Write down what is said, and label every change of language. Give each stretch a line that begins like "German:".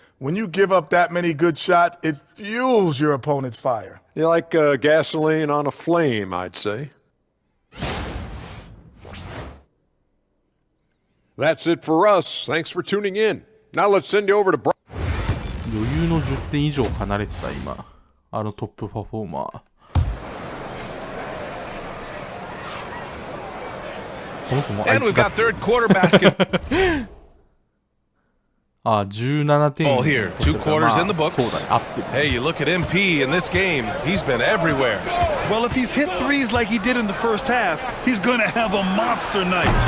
English: When you give up that many good shots, it fuels your opponent's fire. You like gasoline on a flame, I'd say. That's it for us. Thanks for tuning in. Now let's send you over to Brian.
Japanese: 余裕の10点以上離れてた今あのトップパフォーマー。そもそもあいつだってあ、17点
English: Ball here, 2 quarters in the books.
Japanese: そうだね、合ってる。
English: Hey, you look at MP in this game. He's been everywhere. Well, if he's hit threes like he did in the first half, he's going to have a monster night.